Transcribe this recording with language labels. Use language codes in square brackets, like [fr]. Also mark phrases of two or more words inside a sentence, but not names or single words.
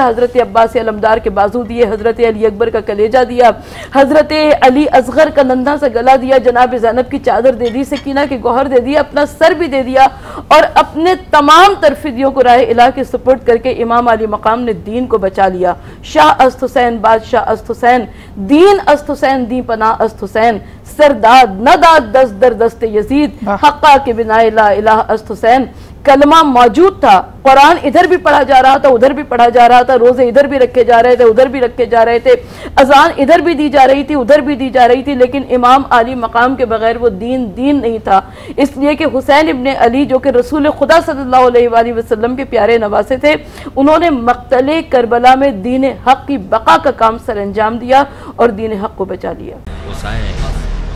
[ur] حضرت عباس علمدار کے بازو دیے، حضرت علی اکبر کا کلیجہ دیا، حضرت علی اصغر کا ننھا سا گلا دیا، جناب زینب کی چادر دے دی، سکینہ کے گوہر دے دیا، اپنا سر بھی دے دیا، اور اپنے تمام تر فدیوں کو راہ الہ کے سپرد کر کے امام علی مقام نے دین کو بچا لیا۔ [fa] شاہ است حسین، بادشاہ است حسین، دین است حسین، دین پناہ است حسین، سرداد نہ داد دست در دست یزید، حقا کے بنا لا الہ است حسین۔ [ur] کلمہ موجود تھا، قرآن ادھر بھی پڑھا جا رہا تھا ادھر بھی پڑھا جا رہا تھا، روزے ادھر بھی رکھے جا رہے تھے ادھر بھی رکھے جا رہے تھے، اذان ادھر بھی دی جا رہی تھی ادھر بھی دی جا رہی تھی، لیکن امام علی مقام کے بغیر وہ دین نہیں تھا، اس لیے کہ حسین ابن علی جو کہ رسول خدا صلی اللہ علیہ وآلہ وسلم کے پیارے نواسے تھے، انہوں نے مقتل کربلا میں دین حق کی بقا کا کام سر انجام دیا اور دین حق کو بچا لیا۔